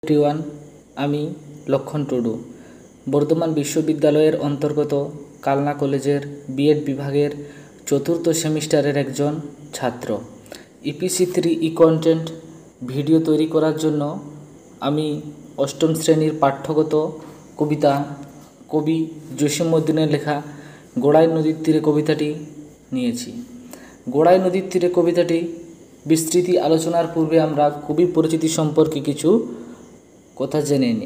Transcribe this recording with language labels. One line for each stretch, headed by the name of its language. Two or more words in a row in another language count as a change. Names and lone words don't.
Bangla: এভরিওয়ান আমি লক্ষণ টুডু বর্ধমান বিশ্ববিদ্যালয়ের অন্তর্গত কালনা কলেজের বিএড বিভাগের চতুর্থ সেমিস্টারের একজন ছাত্র EPC3 এ
English: content video
Bangla: তৈরি করার জন্য আমি অষ্টম শ্রেণীর পাঠ্যগত কবিতা কবি জসীমউদ্দীনের লেখা গড়াই নদীর তীরে কবিতাটি নিয়েছি। গড়াই নদীর তীরে কবিতাটি বিস্তৃতি আলোচনার পূর্বে আমরা কবি পরিচিতি সম্পর্কে কিছু কথা জেনে নিই।